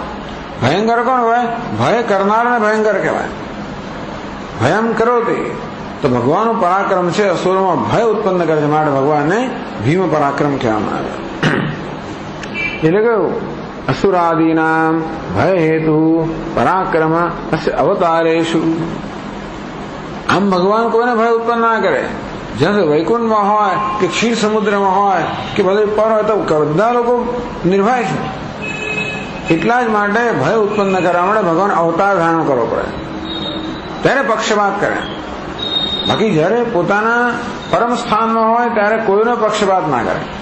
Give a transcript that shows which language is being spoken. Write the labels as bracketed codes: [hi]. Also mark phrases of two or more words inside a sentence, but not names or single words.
[gu] ભયંકર કોણ હોય? ભય કરનારને ભયંકર કહેવાય। ભયમ કરોતિ, તો ભગવાનનું પરાક્રમ છે અસુરોમાં ભય ઉત્પન્ન કરે છે, માટે ભગવાનને ભીમ પરાક્રમ કહેવામાં આવે। એટલે કહ્યું [sa] असुरादीनां भय हेतु पराक्रम अवतारेषु। [gu] આમ ભગવાન કોઈને ભય ઉત્પન્ન ના કરે। જ્યારે વૈકુંઠમાં હોય કે ક્ષીર સમુદ્રમાં હોય કે બધે પર હોય તો બધા લોકો નિર્ભય છે, એટલા જ માટે ભય ઉત્પન્ન કરવા માટે ભગવાન અવતાર ધારણ કરવો પડે, ત્યારે પક્ષપાત કરે। બાકી જ્યારે પોતાના પરમ સ્થાનમાં હોય ત્યારે કોઈનો પક્ષપાત ના કરે।